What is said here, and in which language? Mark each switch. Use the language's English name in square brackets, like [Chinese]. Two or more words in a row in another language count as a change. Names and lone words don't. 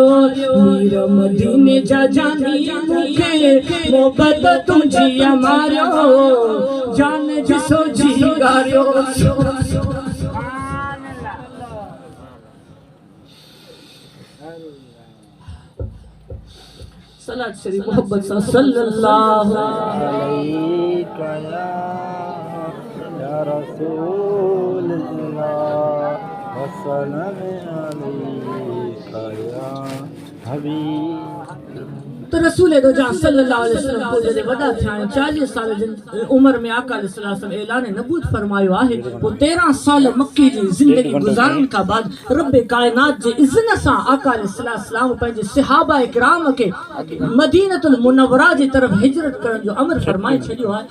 [Sindhi] मीर मदीने जा जानी मूंखे मोहब्बत तुझी मारियो, जान जिसो जी गारियो। [Arabic] صلاة شريف محبة صلى الله عليه يا رسول الله وسلم عليك يا حبيب. [Sindhi] तो रसूल दो जहां [Arabic] صلى الله عليه وسلم [Sindhi] को जॾहिं वॾा थिया 40 साल जी उम्र में आका [Arabic] عليه السلام [Sindhi] ऐलान नबूत फरमायो आहे। पोइ 13 साल मक्के जी ज़िंदगी गुज़ारण खां बाद रब कायनात जे इज़्न सां आका [Arabic] عليه السلام [Sindhi] पंहिंजे सहाबा इकराम खे मदीनतुल मुनव्वरा जी तरफ़ हिजरत करण जो अमर फरमाए छॾियो आहे।